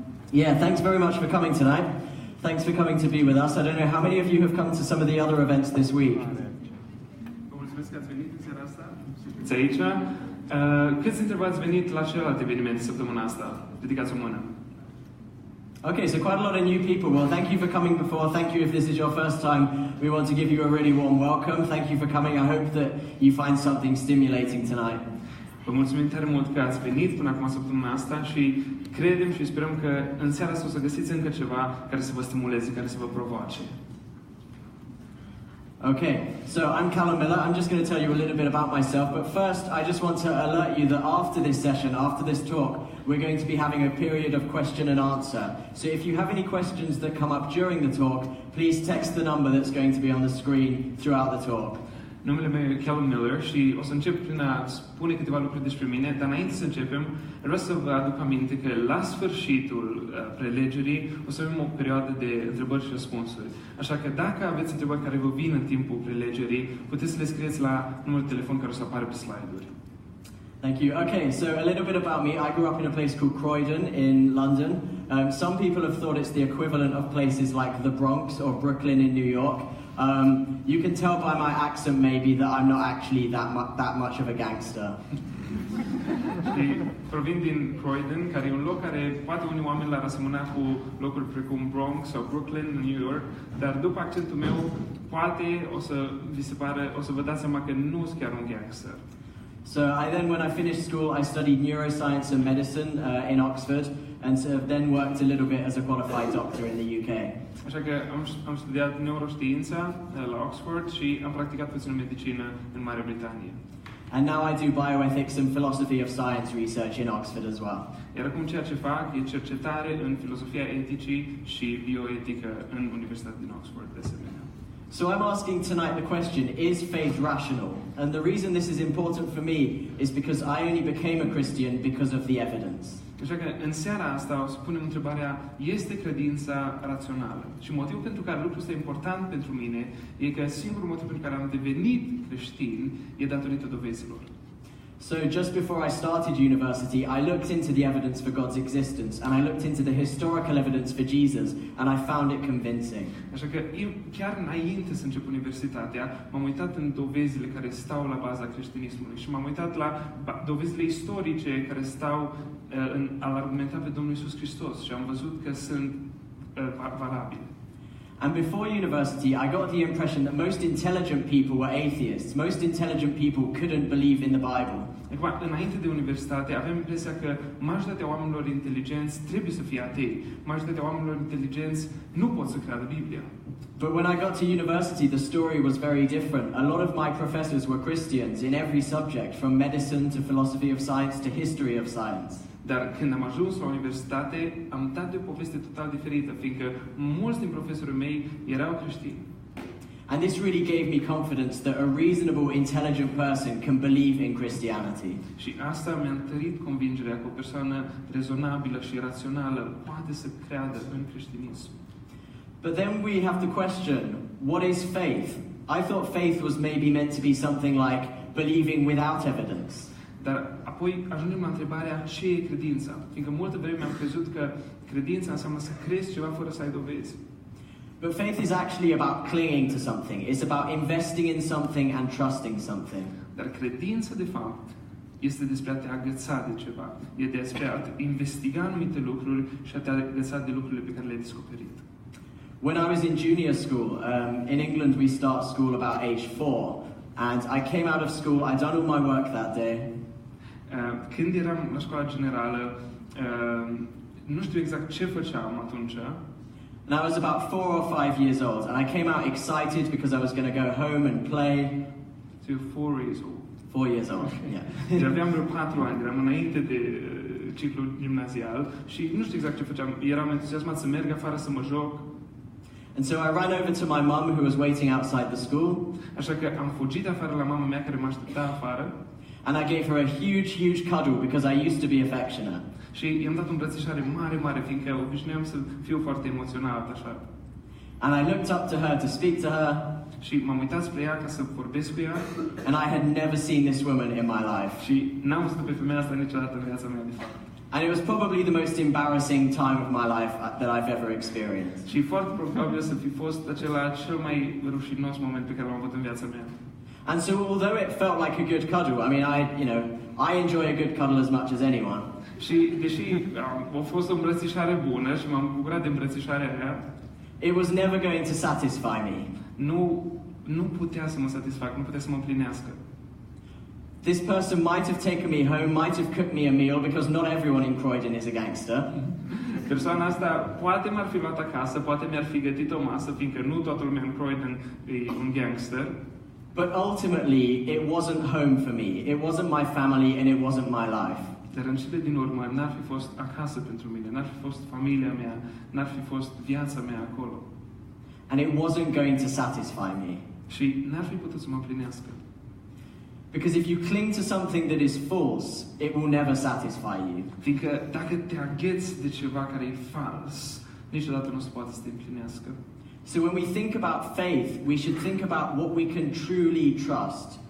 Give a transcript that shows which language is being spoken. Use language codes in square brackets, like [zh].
[en] Yeah, thanks very much for coming tonight. Thanks for coming to be with us. I don't know how many of you have come to some of the other events this week. [ro] Vă mulțumesc că ați venit în seara asta. Sunteți aici. Câți dintre voi ați venit la celălalt eveniment săptămâna asta? Ridicați o mână. [en] Okay, so quite a lot of new people. Well, thank you for coming before. Thank you if this is your first time. We want to give you a really warm welcome. Thank you for coming. I hope that you find something stimulating tonight. [ro] Vă mulțumim tare mult că ați venit până acum săptămâna asta și credem și sperăm că în seara asta o să găsiți încă ceva care să vă stimuleze, care să vă provoace. [en] Okay, so I'm Calum Miller. I'm just going to tell you a little bit about myself, but first I just want to alert you that after this session, after this talk, we're going to be having a period of question and answer. So if you have any questions that come up during the talk, please text the number that's going to be on the screen throughout the talk. [ro] Numele meu e Calum Miller și o să încep prin a spune câteva lucruri despre mine, dar înainte să începem, vreau să vă aduc aminte că la sfârșitul prelegerii o să avem o perioadă de întrebări și răspunsuri. Așa că dacă aveți întrebări care vă vin în timpul prelegerii, puteți să le scrieți la numărul de telefon care o să apare pe slide-uri. [en] Thank you. Okay, so a little bit about me. I grew up in a place called Croydon in London. Some people have thought it's the equivalent of places like the Bronx or Brooklyn in New York. You can tell by my accent maybe that I'm not actually that much of a gangster. [ro] Și provin din Croydon, care e un loc care poate unii oameni l-ar asemăna cu locuri precum Bronx sau Brooklyn în New York, dar după accentul meu, poate o să vă dați seama că nu sunt chiar un gangster. [en] So when I finished school, I studied neuroscience and medicine in Oxford, and then worked a little bit as a qualified doctor in the UK. [ro] Așa că am studiat neuroștiința la Oxford și am practicat puțin medicină în Marea Britanie. [en] And now I do bioethics and philosophy of science research in Oxford as well. [ro] Iar acum ceea ce fac e cercetare în filozofia eticii și bioetică în Universitatea din Oxford, de asemenea. [en] So I'm asking tonight the question, is faith rational? And the reason this is important for me is because I only became a Christian because of the evidence. [ro] Așa că în seara asta o să punem întrebarea, este credința rațională? Și motivul pentru care lucrul ăsta e important pentru mine e că singurul motiv pentru care am devenit creștin e datorită dovezilor. [en] So just before I started university, I looked into the evidence for God's existence, and I looked into the historical evidence for Jesus, and I found it convincing. [ro] Așa că chiar înainte să încep universitatea, m-am uitat în dovezile care stau la baza creștinismului și m-am uitat la dovezile istorice care stau al argumenta pe Domnul Iisus Hristos și am văzut că sunt valabile. [en] And before university, I got the impression that most intelligent people were atheists. Most intelligent people couldn't believe in the Bible. [ro] Înainte de universitate, aveam impresia că majoritatea oamenilor inteligenți trebuie să fie atei. Majoritatea oamenilor inteligenți nu pot să creadă Biblia. [en] But when I got to university, the story was very different. A lot of my professors were Christians in every subject, from medicine to philosophy of science to history of science. [ro] Dar când am ajuns la universitate, am dat de o poveste total diferită, fiindcă mulți din profesorii mei erau creștini. [en] And this really gave me confidence that a reasonable, intelligent person can believe in Christianity. [ro] Și asta mi-a întărit convingerea că o persoană rezonabilă și rațională poate să creadă în creștinism. [en] But then we have to question, what is faith? I thought faith was maybe meant to be something like believing without evidence. [ro] Dar apoi ajungem la întrebarea ce e credința. Fiindcă multă vreme am crezut că credința înseamnă să crezi ceva fără să ai dovezi. [en] But faith is actually about clinging to something. It's about investing in something and trusting something. [ro] Dar credința, de fapt, este despre a te agăța de ceva. E despre a te investiga anumite lucruri și a te agăța de lucrurile pe care le-ai descoperit. [en] When I was in junior school, in England we start school about age 4, and I came out of school, I'd done all my work that day. [ro] Când eram la școala generală, nu știu exact ce făceam atunci. [en] And I was about 4 or 5 years old, and I came out excited because I was going to go home and play. So you're 4 years old. 4 years old, yeah. [ro] Deci aveam vreo 4 ani, eram înainte de ciclul gimnazial și nu știu exact ce făceam. Eram entuziasmat să merg afară să mă joc. [en] And so I ran over to my mum, who was waiting outside the school. [ro] Așa că am fugit afară la mama mea care mă aștepta afară. [en] And I gave her a huge, huge cuddle because I used to be affectionate. [ro] Și i-am dat o îmbrățișare mare, fiindcă obișnuiam să fiu foarte emoționat așa. [en] And I looked up to her to speak to her. [ro] Și m-am uitat spre ea ca să vorbesc cu ea. [en] And I had never seen this woman in my life. [ro] Și n-am văzut pe femeia asta niciodată în viața mea, de fapt. [en] And it was probably the most embarrassing time of my life that I've ever experienced. [ro] Și foarte probabil să fi fost acela cel mai rușinos moment pe care l-am avut în viața mea. [en] And so although it felt like a good cuddle, I mean, I enjoy a good cuddle as much as anyone. [ro] Și deși a fost o îmbrățișare bună și m-am bucurat de îmbrățișarea aia, [en] it was never going to satisfy me. [ro] Nu putea să mă satisfac, nu putea să mă împlinească. [en] This person might have taken me home, might have cooked me a meal, because not everyone in Croydon is a gangster. [ro] Persoana asta poate m-ar fi luat acasă, poate mi-ar fi gătit o masă, fiindcă nu toată lumea în Croydon e un gangster. [en] But ultimately, it wasn't home for me. It wasn't my family and it wasn't my life. [ro] Dar în cele din urmă n-ar fi fost acasă pentru mine, n-ar fi fost familia mea, n-ar fi fost viața mea acolo. [en] And it wasn't going to satisfy me. [ro] Și n-ar fi putut să mă împlinească. [en] Because if you cling to something that is false, it will never satisfy you. [ro] Fiindcă dacă te agheți de ceva care e fals, niciodată nu se poate să te împlinească. [en] So when we think about faith, we should think about what we can truly trust.